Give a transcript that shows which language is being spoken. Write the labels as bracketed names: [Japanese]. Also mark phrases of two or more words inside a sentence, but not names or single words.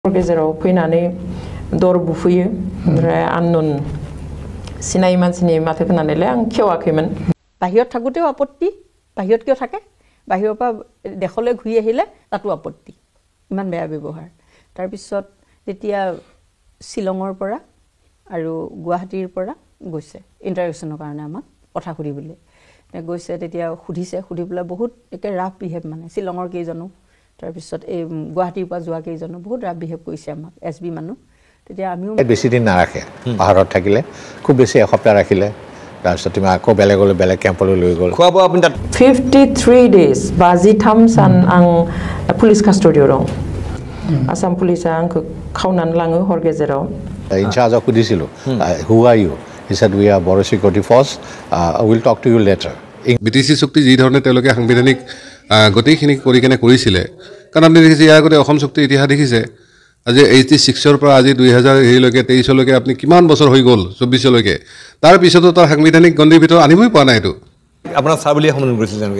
[Bodo] गेजेराव फैनानै दर बुफैयो ओमफ्राय आननन सिनाय मानसिनि माथो खोनानायलाय आं खेवाखैमोन [Assamese] बाहिৰত থাকোতেও আপত্তি বাহিৰত কিয় থাকে বাহিৰৰ পৰা দেখলৈ ঘূৰি আহিলে তাতো আপত্তি ইমান বেয়া ব্যৱহাৰ তাৰ পিছত তেতিয়া শিলঙৰ পৰা আৰু গুৱাহাটীৰ পৰা গৈছে ইন্টাৰভিউৰ কাৰণে আমাক কথা সুধিবলৈ গৈছে তেতিয়া সুধিবলৈ বহুত একে [English] rough behave [Assamese] মানে শিলঙৰ কেইজনো তাৰ পিছত এই গুৱাহাটীৰ পৰা যোৱা কেইজনো বহুত [English] rough behave [Assamese] কৰিছে আমাক এসবি মানুহ তেতিয়া আমিও বেছি দিন নাৰাখে পাহাৰত থাকিলে খুব বেছি এসপ্তাহ ৰাখিলে তাৰপিছত তুমি আকৌ বেলেগ কেম্পলৈ লৈ গ'ল খোৱা বোৱা আপুনি তাত [Bodo] 53 days बाजिथाम सान आं पुलिस कास्टडियाव दं आसाम पुलिसा आंखौ खावनानै लाङो हर गेजेराव [Assamese] ইনচাৰ্জক সুধিছিলো [English] who are you he said we are Bodo security force I will talk to you later [Assamese] বিটিসি চুক্তি যি ধৰণে তেওঁলোকে সাংবিধানিক গতিখিনি কৰি কেনে কৰিছিলে কাৰণ আপুনি দেখিছে ইয়াৰ আগতে অসম চুক্তিৰ ইতিহাস দেখিছে আজি 86 পৰা আজি 2023 লৈকে 23 লৈকে আপুনি কিমান বছৰ হৈ গ'ল 24 লৈকে তাৰ পিছতো তাৰ সাংবিধানিক গণ্ডিৰ ভিতৰত আনিবই পৰা নাই এইটো আপোনাৰ ছাৰ বুলি সম্বোধন কৰিছিল তেওঁলোকে